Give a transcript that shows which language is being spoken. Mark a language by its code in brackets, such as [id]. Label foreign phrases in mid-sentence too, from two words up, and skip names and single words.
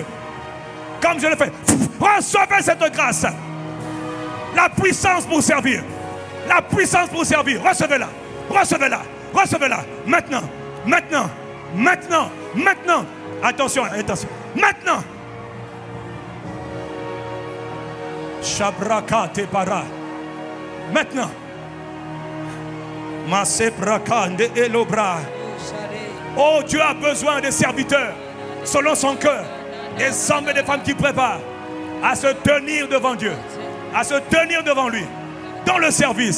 [fr] Comme je le fais. Recevez cette grâce. La puissance pour servir. La puissance pour servir. Recevez-la. Recevez-la. Recevez-la. Maintenant. Maintenant. Maintenant. Maintenant. Attention. Attention. Maintenant. Shabraka te para. Maintenant. Masebrakande elobra. Oh, Dieu a besoin des serviteurs selon son cœur. Des hommes et des femmes qui préparent à se tenir devant Dieu. À se tenir devant lui. Dans le service.